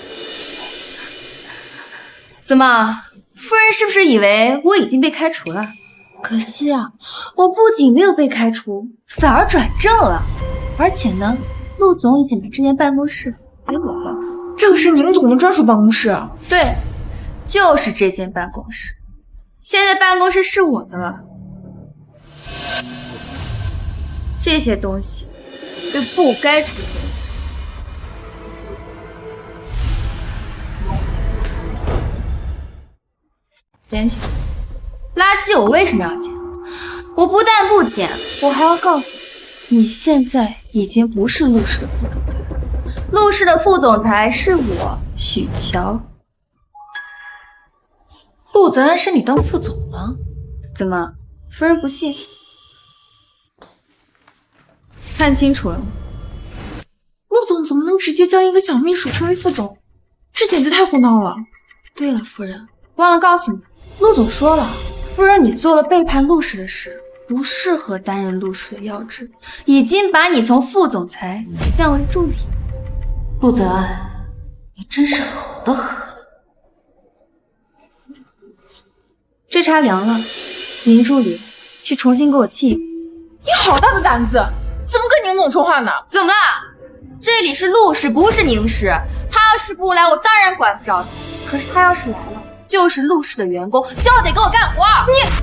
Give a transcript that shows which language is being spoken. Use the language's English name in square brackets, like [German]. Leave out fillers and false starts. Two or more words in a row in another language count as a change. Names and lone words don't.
[Chinese] 怎麼，夫人是不是以為我已經被開除了？可惜啊，我不僅沒有被開除，反而轉正了。而且呢，陸總已經把這間辦公室給我了。這個是寧總的專屬辦公室。對，就是這間辦公室。現在辦公室是我的了。這些東西就不該出現在這。撿起。垃圾我為什麼要撿？我不但不撿，我還要告訴你，你現在已經不是陸氏的副總裁了。陸氏的副總裁是我，許喬。陸澤安是你當副總嗎？怎麼，夫人不信？看清楚了嗎？陸總怎麼能直接將一個小秘書升為副總？這簡直太胡鬧了。對了，夫人，忘了告訴你，陸總說了，夫人你做了背叛陸氏的事，不適合擔任陸氏的要職，已經把你從副總裁降為助理。陸澤安，你真是狠的很。這茶涼了，寧助理去重新給我沏。你好大的膽子，怎麼跟寧總說話呢？怎麼了？這裡是陸氏，不是寧氏。他要是不來，我當然管不着他。可是他要是來了，就是陸氏的員工，就要得給我幹活。